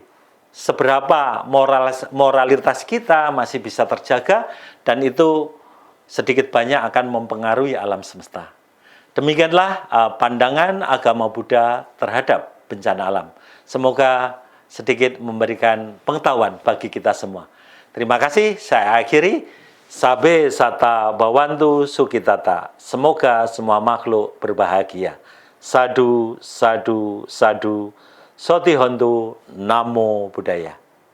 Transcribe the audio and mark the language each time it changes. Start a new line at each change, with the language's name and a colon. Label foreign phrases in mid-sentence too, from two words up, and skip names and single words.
Indonesian: Seberapa moralitas kita masih bisa terjaga, dan itu sedikit banyak akan mempengaruhi alam semesta. Demikianlah pandangan agama Buddha terhadap bencana alam. Semoga sedikit memberikan pengetahuan bagi kita semua. Terima kasih, saya akhiri.
Pali: Sabe sata bawantu sukitata.
Indonesian: Semoga semua makhluk berbahagia.
Pali: Sadu, sadu, sadu. Soti Hontu, Namo Buddhaya.